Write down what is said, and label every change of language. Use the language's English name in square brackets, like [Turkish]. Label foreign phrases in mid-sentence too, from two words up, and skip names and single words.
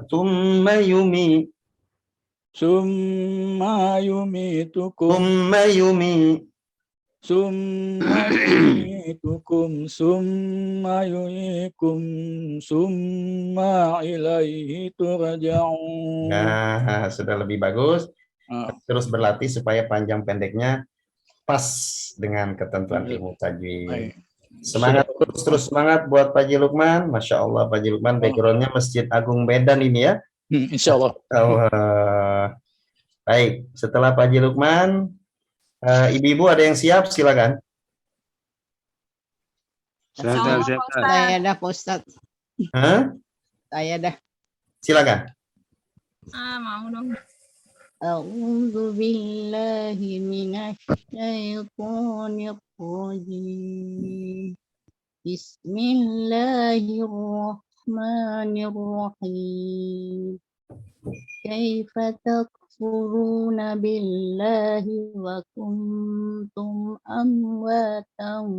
[Arabic] ثم يميتكم ثم يميتكم ثم يحييكم ثم إليه ترجعون. [Indonesian] Nah, sudah lebih bagus. Terus berlatih supaya panjang pendeknya pas dengan ketentuan ilmu tajwid. Semangat, terus semangat buat Pak Haji Lukman. [Arabic] ما شاء الله, [Indonesian] Pak Haji Lukman backgroundnya Masjid Agung Medan ini ya. [Arabic] إن شاء الله. [Indonesian] Baik, setelah Pak Haji Lukman, ibu-ibu ada yang siap? Silakan. Saya dah Pak Ustadz. Hah? Saya dah. Silakan. Mau dong. [Arabic] أعوذ بالله من الشيطان الرجيم بسم الله الرحمن الرحيم كيف تكفرون بالله وكنتم أمواتا